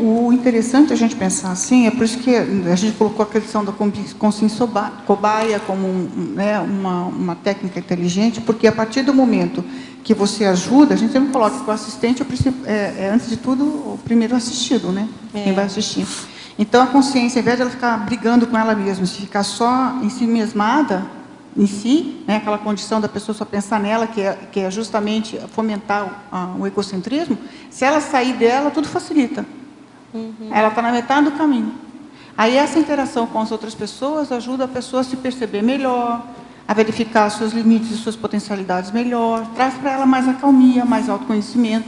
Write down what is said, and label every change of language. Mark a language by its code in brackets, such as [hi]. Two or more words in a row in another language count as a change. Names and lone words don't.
[pt] O interessante a gente pensar assim, é por isso que a gente colocou a questão da consciência cobaia como uma técnica inteligente, porque a partir do momento que você ajuda, a gente sempre coloca que o assistente antes de tudo, o primeiro assistido, né? Quem vai assistir. Então, a consciência, ao invés de ela ficar brigando com ela mesma, se ficar só em si mesmada, em si, né, aquela condição da pessoa só pensar nela, que é justamente fomentar o egocentrismo, se ela sair dela, tudo facilita. Ela está na metade do caminho. Aí essa interação com as outras pessoas ajuda a pessoa a se perceber melhor, a verificar seus limites e suas potencialidades melhor, traz para ela mais acalmia, mais autoconhecimento.